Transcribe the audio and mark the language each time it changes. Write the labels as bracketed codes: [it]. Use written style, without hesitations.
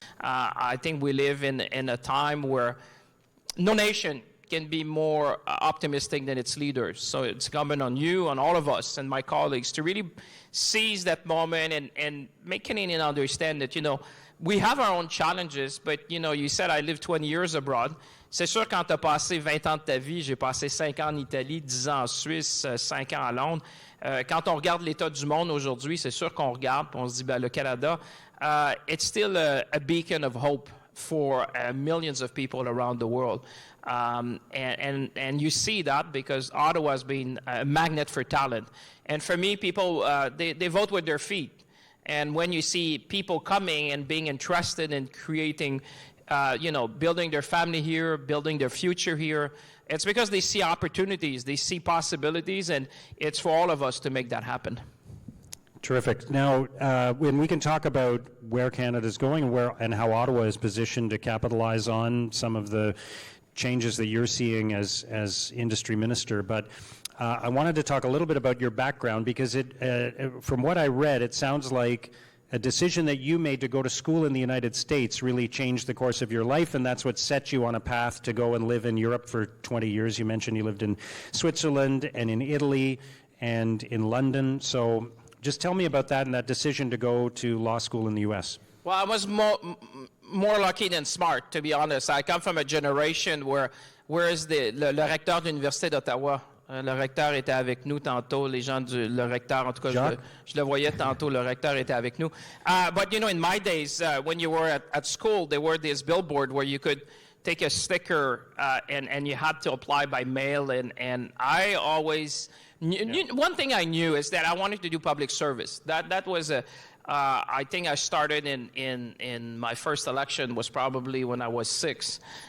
[en] I think we live in a time where no nation can be more optimistic than its leaders. So it's incumbent on you, on all of us, and my colleagues to really seize that moment and make Canadians understand that, we have our own challenges, but, you said I lived 20 years abroad. [fr] C'est sûr, quand tu as passé 20 ans de ta vie, j'ai passé 5 ans en Italie, 10 ans en Suisse, 5 ans à Londres. Quand on regarde l'état du monde aujourd'hui, c'est sûr qu'on regarde, puis on se dit, le Canada, [en] it's still a beacon of hope for millions of people around the world. And you see that because Ottawa has been a magnet for talent. And for me, people, they vote with their feet. And when you see people coming and being interested in creating, building their family here, building their future here, it's because they see opportunities, they see possibilities, and it's for all of us to make that happen. Terrific. Now, when we can talk about where Canada is going and how Ottawa is positioned to capitalize on some of the changes that you're seeing as industry minister, but I wanted to talk a little bit about your background because from what I read, it sounds like a decision that you made to go to school in the United States really changed the course of your life, and that's what set you on a path to go and live in Europe for 20 years. You mentioned you lived in Switzerland and in Italy and in London. So just tell me about that and that decision to go to law school in the U.S. Well, I was more lucky than smart, to be honest. I come from a generation where is [fr] le recteur de l'Université d'Ottawa? Le recteur était avec nous tantôt, les gens le recteur, en tout cas, je le voyais tantôt, le recteur était avec nous. [en] But, in my days, when you were at school, there were this billboard where you could take a sticker and you had to apply by mail. And I always, one thing I knew is that I wanted to do public service. That was I think I started in my first election was probably when I was 6.